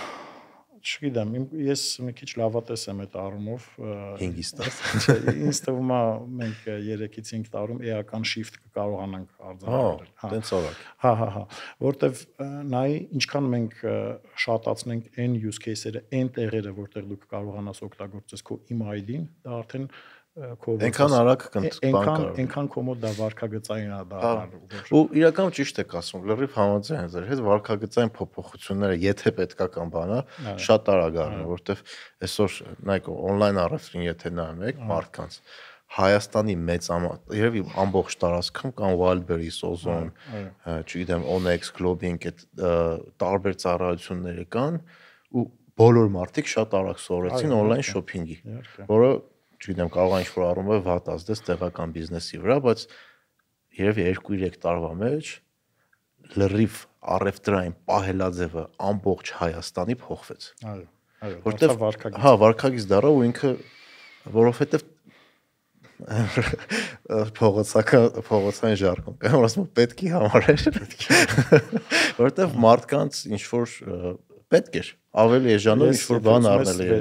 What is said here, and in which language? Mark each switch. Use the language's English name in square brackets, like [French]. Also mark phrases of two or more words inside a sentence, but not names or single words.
[Armenian] Չգիտեմ, ես մի քիչ լավատես եմ այդ առումով 5-ից 10։ Չէ, ինձ թվում է մենք 3-ից 5 տարում էական shift կկարողանանք արձանագրել, հա, տենց արագ։ Հա, որտեվ նայ ինչքան մենք շատացնենք այն [English] use case- [Armenian] երը, այն տեղերը, որտեղ դու կարողանաս օգտագործես քո email-ին, դա արդեն քո այնքան արագ այնքան կոմոդ դա վարքագծային է դառնալու։ Ու իրականում ճիշտ եք ասում, լրիվ համաձայն եմ ձեր հետ, վարքագծային փոփոխությունները, եթե պետքա կամ բանա, շատ արագ առնում, որովհետև այսօր նայեք on-line առևտրին եթե նայում եք մարդկանց Հայաստանի մեծ երևի ամբողջ տարածքում կան Wildberries, Ozon, չգիտեմ, Onex, Globing, այդ տարբեր ծառայությունները կան ու բոլոր մարդիկ շատ արագ սովորեցին [English] on-line shopping- [Armenian] ի, որը չգիտեմ, կարող է ինչ-որ առումով վատ ազդես տեղական բիզնեսի վրա, բայց երևի 2-3 տարվա մեջ լրիվ առևտրային պահելաձևը ամբողջ Հայաստանի փոխվեց։ Այո, որտեղ վարքագիծ։ Հա, վարքագիծ դառավ ու ինքը որովհետև փողոցային ժարգոն, կամ ասում պետքի համար էր, որովհետև մարդկանց ինչ-որ պետք էր ավելի էժանով ինչ-որ բան առնել էր։